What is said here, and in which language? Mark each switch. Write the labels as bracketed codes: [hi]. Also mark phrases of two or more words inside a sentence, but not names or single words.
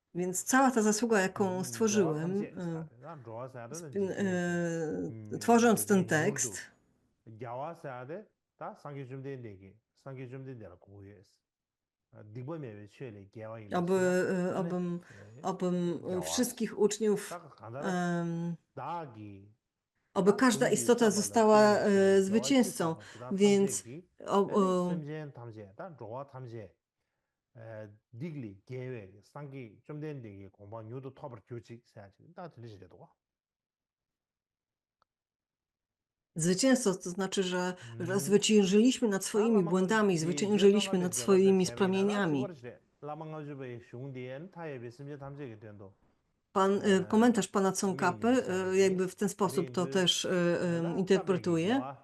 [pl] Więc cała ta zasługa, jaką stworzyłem, tworząc ten tekst, aby, abym wszystkich uczniów, aby każda istota została zwycięzcą. Więc digli gewe sangi chomden degi gomba nyudo tobar kyochi saji da tlishi do. zwycięstwo to znaczy, że zwyciężyliśmy nad swoimi błędami, zwyciężyliśmy nad swoimi spramieniami. Komentarz pana Tsongkhapy jakby w ten sposób to też interpretuje.